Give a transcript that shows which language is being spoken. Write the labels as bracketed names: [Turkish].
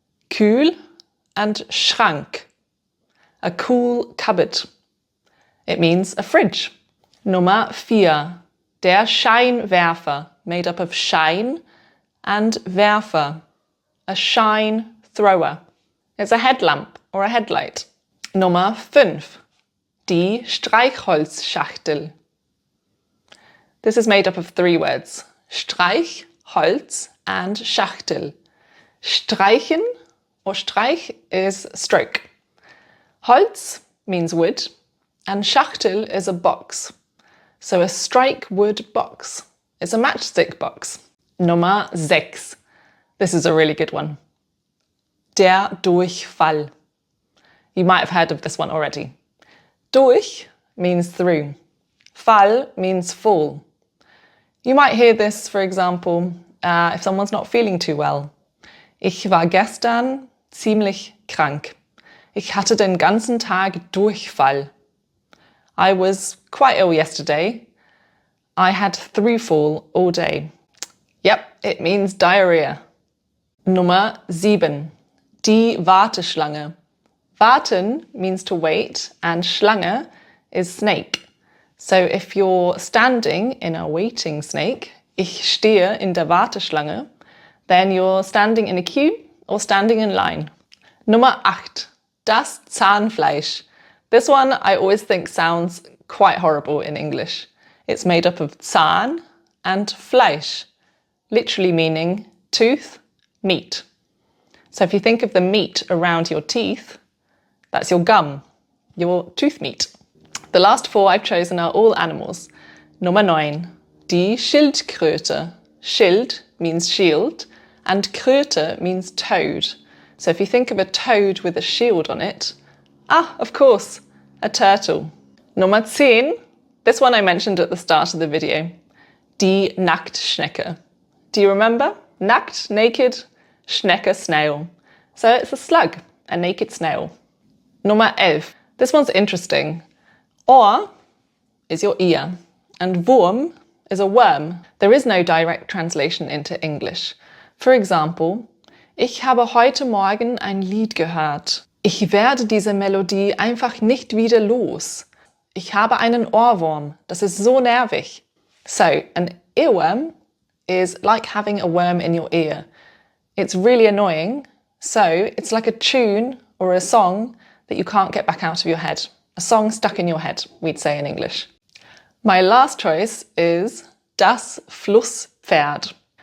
[English] Kühl and Schrank. A cool cupboard. It means a fridge. [German] Nummer 4. [English] Der Scheinwerfer, made up of Schein and Werfer. A shine thrower. It's a headlamp or a headlight. [German] Nummer 5. Die Streichholzschachtel. [English] This is made up of three words, Streich, Holz and Schachtel. Streichen or Streich is stroke. Holz means wood and Schachtel is a box. So a strike wood box is a matchstick box. [German] Nummer 6. [English] This is a really good one. [German] Der Durchfall. [English] You might have heard of this one already. Durch means through. Fall means fall. You might hear this, for example, if someone's not feeling too well. [German] Ich war gestern ziemlich krank. Ich hatte den ganzen Tag Durchfall. [English] I was quite ill yesterday. I had throughfall all day. Yep, it means diarrhea. [German] Nummer 7. Die Warteschlange. [English] Warten means to wait and Schlange is snake. So if you're standing in a waiting snake, [German] ich stehe in der Warteschlange, [English] then you're standing in a queue or standing in line. [German] Nummer 8. Das Zahnfleisch. [English] This one I always think sounds quite horrible in English. It's made up of Zahn and Fleisch, literally meaning tooth, meat. So if you think of the meat around your teeth, that's your gum, your tooth meat. The last 4 I've chosen are all animals. [German] Nummer 9, die Schildkröte. [English] Schild means shield and Kröte means toad. So if you think of a toad with a shield on it, of course, a turtle. [German] Nummer 10, [English] this one I mentioned at the start of the video, [German] die Nacktschnecke. [English] Do you remember? Nackt, naked, Schnecke, snail. So it's a slug, a naked snail. [German] Nummer 11, [English] this one's interesting. Ohr is your ear and Wurm is a worm. There is no direct translation into English. For example, [German] ich habe heute Morgen ein Lied gehört. Ich werde diese Melodie einfach nicht wieder los. Ich habe einen Ohrwurm. Das ist so nervig. [English] So, an earworm is like having a worm in your ear. It's really annoying. So, it's like a tune or a song that you can't get back out of your head. A song stuck in your head, we'd say in English. My last choice is [German] das Flusspferd.